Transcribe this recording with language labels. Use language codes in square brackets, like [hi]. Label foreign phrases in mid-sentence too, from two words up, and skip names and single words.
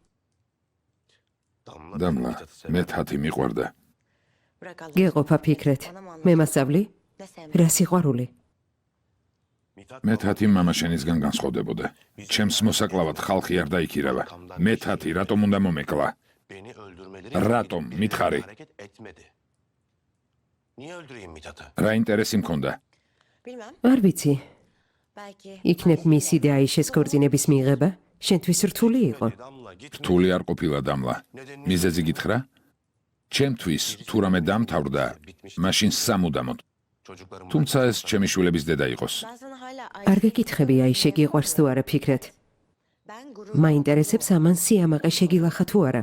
[ka] დამლა, მეთათი მიყვარდა. გეყოფა ფიქრეთ. მე მასწავლი? რა სიყვარული? მეთათი მამა შენისგან განსხვავდებოდა. ჩემს მოსაკლავად ხალხი არ დაიქირავა. მეთათი რატომ უნდა მომეკლა? [tr] Beni öldürmeleri [ka] Ratom, [tr] için [ka] Mithari. [tr] hareket etmedi. Niye öldüreyim Mithat'ı? [ka] რა ინტერესი მქონდა? არ ვიცი. იქნებ მისი და აიშეს ქორწინების მიღება შენთვის რთული იყო. [tr] Damla git. [ka] რთული არ ყოფილა დამლა. მიზეზი გითხრა? ჩემთვის თუ რამე დამთავრდა, მაშინ სამუდამოდ. [tr] Çocuklarım [ka] თუმცა ეს ჩემი შვილების დედა იყოს. არ გეკითხები აიშე გიყვარს თუ არა ფიქრეთ. მაინტერესებს ამან სიამაყე შეგილახა თუ არა.